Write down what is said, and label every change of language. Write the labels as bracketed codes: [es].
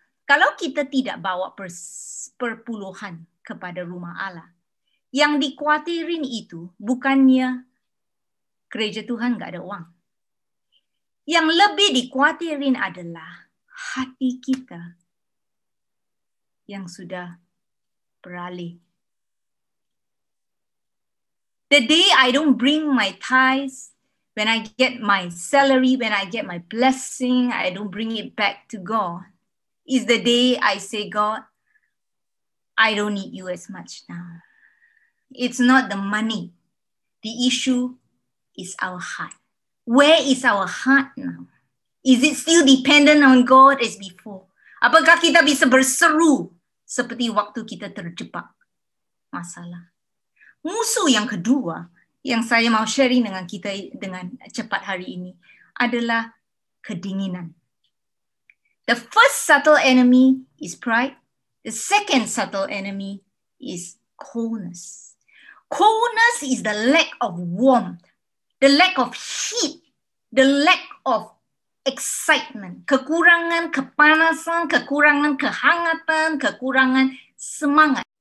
[id] Kalau kita tidak bawa perpuluhan kepada rumah Allah, yang dikhawatirin itu bukannya gereja Tuhan nggak ada uang. Yang lebih dikhawatirin adalah hati kita yang sudah beralih. [en] The day I don't bring my tithes, when I get my salary, when I get my blessing, I don't bring it back to God, is the day I say, God, I don't need you as much now. It's not the money. The issue is our heart. Where is our heart now? Is it still dependent on God as before? [id] Apakah kita bisa berseru seperti waktu kita terjebak masalah? Musuh yang kedua yang saya mau sharing dengan kita dengan cepat hari ini adalah kedinginan. [en] The first subtle enemy is pride. The second subtle enemy is coldness. Coldness is the lack of warmth, the lack of heat, the lack of excitement, [id] kekurangan kepanasan, kekurangan kehangatan, kekurangan semangat.